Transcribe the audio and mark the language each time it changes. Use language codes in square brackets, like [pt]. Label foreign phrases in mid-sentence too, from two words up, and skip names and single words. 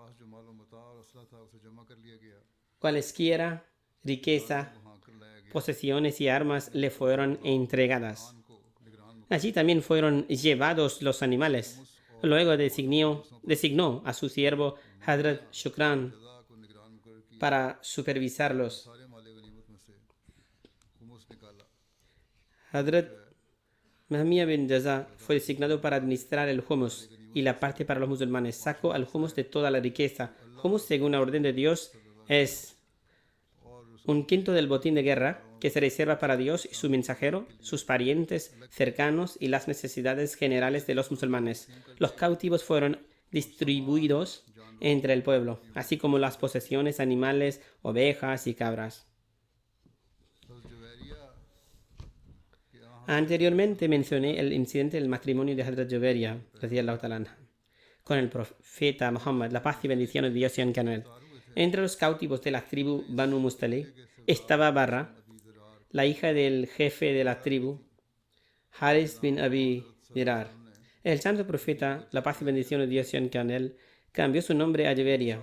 [es] Cualesquiera riqueza, posesiones y armas le fueron entregadas. Allí también fueron llevados los animales. Luego designó a su siervo Hazrat Shukran para supervisarlos. Hazrat Mahmiya bin Jaza fue designado para administrar el humus y la parte para los musulmanes. Sacó al humus de toda la riqueza. Humus, según la orden de Dios, es un quinto del botín de guerra que se reserva para Dios y su mensajero, sus parientes cercanos y las necesidades generales de los musulmanes. Los cautivos fueron distribuidos entre el pueblo, así como las posesiones animales, ovejas y cabras. Anteriormente mencioné el incidente del matrimonio de Hazrat Juwairiya [ar] رضي الله تعالى عنها, [es] con el profeta Muhammad, la paz y bendiciones de Dios sean con él. Entre los cautivos de la tribu Banu Mustalik estaba Barra, la hija del jefe de la tribu, Haris bin Abi Dirar. El santo profeta, la paz y bendiciones de Dios sean con él, cambió su nombre a Juwairiya.